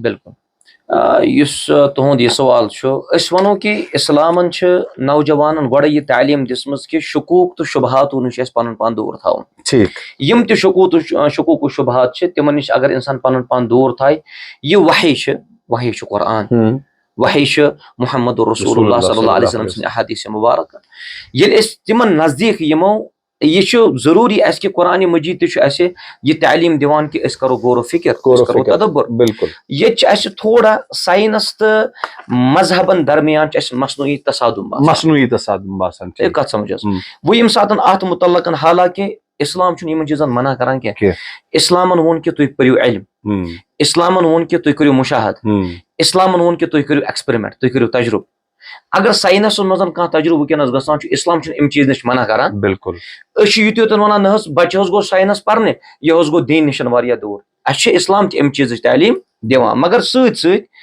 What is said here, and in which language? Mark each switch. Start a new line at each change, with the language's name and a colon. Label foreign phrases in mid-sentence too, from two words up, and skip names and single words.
Kashmiri: بالکل یُس تُہُنٛد یہِ سوال چھُ أسۍ وَنو کہِ اِسلامن چھِ نوجوانن گۄڈے یہِ تعلیٖم دِژمٕژ کہِ شکوٗک تہٕ شُبہاتو نِش اَسہِ پنُن پان دوٗر تھاوُن یِم تہِ شکوٗک و شُبہات چھِ تِمن نِش اگر انسان پنُن پان دوٗر تھایہِ یہِ وحی چھُ قرآن وحی چھُ محمد رسول اللہ
Arabic: صلی اللہ علیہ وسلم
Kashmiri: سٕنٛدِ احادیث مبارکہ ییٚلہِ أسۍ تِمن نزدیٖک یِمو یہ چھُ ضروٗری اَسہِ کہِ قرآنِ مجیٖد تہِ چھُ اَسہِ یہِ تعلیٖم دِوان کہِ أسۍ کرو غور و فِکر أسۍ کرو تدبر ییٚتہِ چھِ اَسہِ تھوڑا ساینس تہٕ مذہبن درمیان چھِ اَسہِ مصنوعی تصادم باسان کتھ سمجھ حظ وۄنۍ ییٚمہِ ساتہٕ اتھ مُتعلق حالانکہِ اسلام چھُنہٕ یِمن چیٖزن منع کران کینٛہہ اسلامن ووٚن کہِ تُہۍ پٔرِو علم اسلامن ووٚن کہِ تُہۍ کٔرِو مُشاہد اسلامن ووٚن کہِ تُہۍ کٔرِو ایکسپیرمنٹ تُہۍ کٔرِو تجرُبہٕ اگر ساینسس منٛز کانٛہہ تجرُبہٕ وٕنکیٚنس گژھان چھُ اسلام چھُنہٕ امہِ چیٖز نِش منع کران بالکل أسۍ چھِ یِتُے یوت ونان نہ حظ بچہِ حظ گوٚو ساینس پرنہِ یہِ حظ گوٚو دیٖن نِش واریاہ دوٗر اَسہِ چھُ اسلام تہِ امہِ چیٖزٕچ تعلیٖم دِوان مگر سۭتۍ سۭتۍ